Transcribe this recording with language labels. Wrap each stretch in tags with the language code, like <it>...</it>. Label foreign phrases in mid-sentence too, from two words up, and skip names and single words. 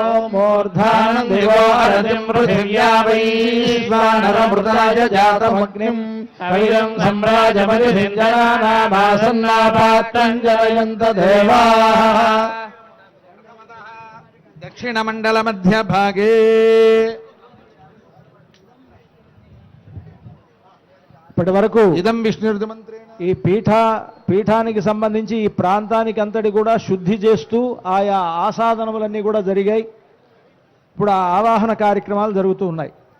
<sa>ॐ मूर्धानं दिवो अरतिं पृथिव्या वैश्वानरमृताय जातमग्निम् वैरं सम्राजमतिथिं जनानामासन्नापात्रं जनयन्त देवाः दक्षिणमण्डलमध्यभागे</sa> <te>ఇప్పటి వరకు</te> <sa>ఇదం విష్ణుర్మంత్రేణ</sa> <te>ఈ పీఠానికి సంబంధించి ఈ ప్రాంతానికి అంతటి కూడా శుద్ధి చేస్తూ ఆయా ఆసాదనములన్నీ కూడా జరిగాయి. ఇప్పుడు ఆ ఆవాహన కార్యక్రమాలు జరుగుతూ ఉన్నాయి.</te>